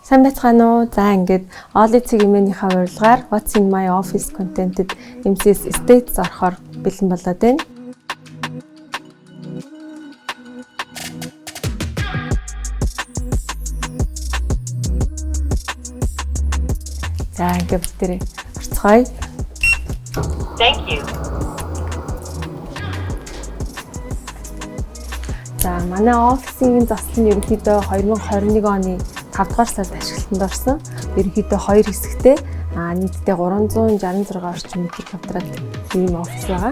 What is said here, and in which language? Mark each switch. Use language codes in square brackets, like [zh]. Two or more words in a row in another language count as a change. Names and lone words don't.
[mn] Сайн байцгаана уу? За ингээд Oli цэгийн урилгаар What's in my office content-д MCS States орохоор бэлэн болоод байна. За ингээд бүтээрээ орцгоё. [en] Thank you. [mn] За манай офисын заслан ерөнхийдөө 2021 оны 5 дугаар сард ашиглалтанд орсон. Ерөнхийдөө 2 хэсэгтэй нийтдээ 366 орчим метр квадрат ийм офис байгаа.